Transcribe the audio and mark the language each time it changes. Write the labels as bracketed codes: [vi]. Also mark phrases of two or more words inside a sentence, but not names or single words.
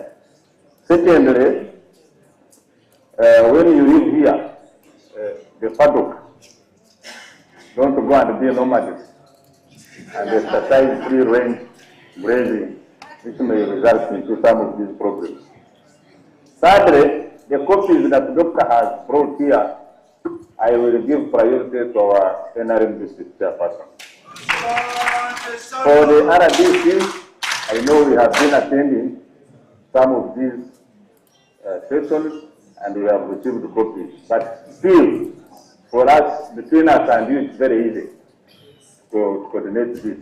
[en] Secondly, when you live here, the paddock, don't go and be nomadic and exercise free range grazing, which may result into some of these problems. Thirdly, the copies that Doctor has brought here, I will give priority to our NRM district chairperson. For the RDCs, I know we have been attending some of these sessions and we have received copies. But still, for us, between us and you, it's very easy to coordinate this.